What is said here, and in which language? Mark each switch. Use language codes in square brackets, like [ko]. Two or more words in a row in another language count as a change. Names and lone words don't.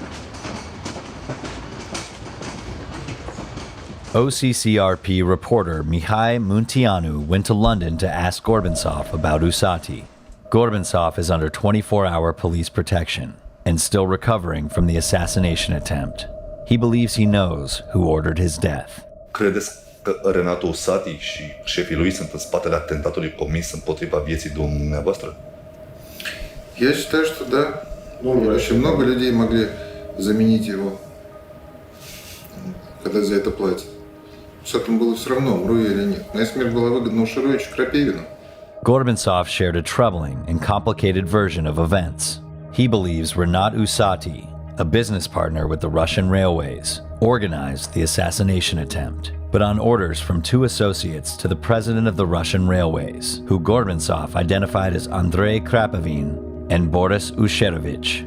[en] OCCRP reporter Mihai Munteanu went to London to ask Gorbachev about Usati. Gorbachev is under 24-hour police protection and still recovering from the assassination attempt. He believes he knows who ordered his death. [ro] Credeți că Renato Usati și șefii lui sunt în spatele atentatului comis împotriva vieții dumneavoastră? [ru] Я считаю, что да. Очень много людей могли заменить его, когда за это платят. С этим было все равно, умру я или нет. Моя смерть была выгодна Ушаровичу Крапивину. [en] Gorbachev shared a troubling and complicated version of events. He believes Renat Usati, a business partner with the Russian railways, organized the assassination attempt, but on orders from two associates to the president of the Russian railways, who Gorbachev identified as Andrei Krapivin and Boris Usharovich.